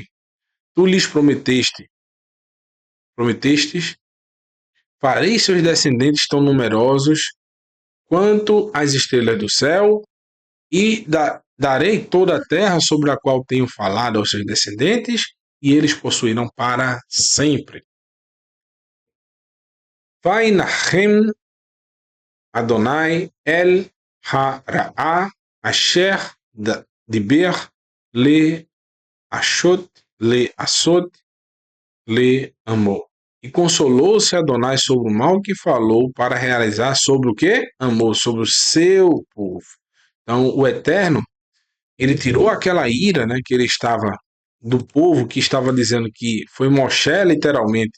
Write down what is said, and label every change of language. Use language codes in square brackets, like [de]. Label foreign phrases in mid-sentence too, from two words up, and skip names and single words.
[pt] Tu lhes prometestes, farei seus descendentes tão numerosos quanto as estrelas do céu, e darei toda a terra sobre a qual tenho falado aos seus descendentes, e eles possuirão para sempre. [he] וינחם ה' על הרעה אשר דיבר לעשות לעשות לעמו. [pt] E consolou-se Adonai sobre o mal que falou para realizar sobre o que? Amor, sobre o seu povo. Então, o Eterno, ele tirou aquela ira, né, que ele estava do povo que estava dizendo que foi Moshe, literalmente.